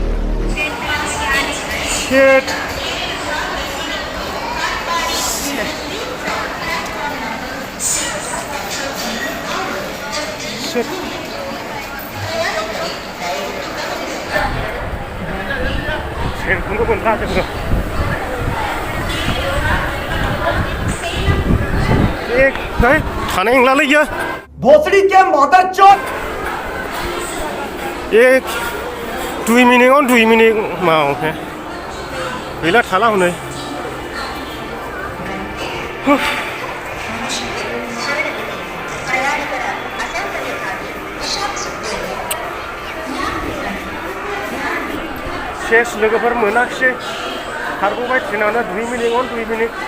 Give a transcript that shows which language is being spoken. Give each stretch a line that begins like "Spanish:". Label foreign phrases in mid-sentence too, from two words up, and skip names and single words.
Bodo: शिट ट्रेनखौनो मोनला जोङो थानाय नंलालै इयो
Hindi: भोसड़ी के मदर चोद
Bodo: 2 मिनिट माव गैला थाला हनै सेस लोगोफोर मोनाखिसै खारबोबाय ट्रेनानो 2 मिनिट